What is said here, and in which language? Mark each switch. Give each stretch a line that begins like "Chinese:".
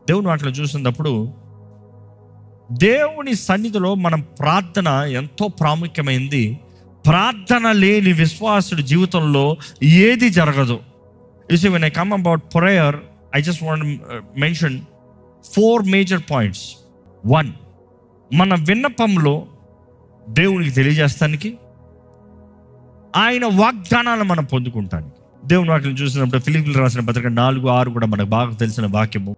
Telugu: దేవుని వాటిలో చూసినప్పుడు దేవుని సన్నిధిలో మనం ప్రార్థన ఎంతో ప్రాముఖ్యమైంది. ప్రార్థన లేని విశ్వాసుడి జీవితంలో ఏది జరగదు.
English: You see, when I come about prayer, I just want to mention 4 major points.
Telugu: 1, మన విన్నపంలో దేవునికి తెలియజేస్తానికి, ఆయన వాగ్దానాలు మనం పొందుకుంటానికి. దేవుని వాక్యం చూసినప్పుడు ఫిలిప్పీయులకు రాసిన పత్రిక 4:6 కూడా మనకు బాగా తెలిసిన వాక్యము.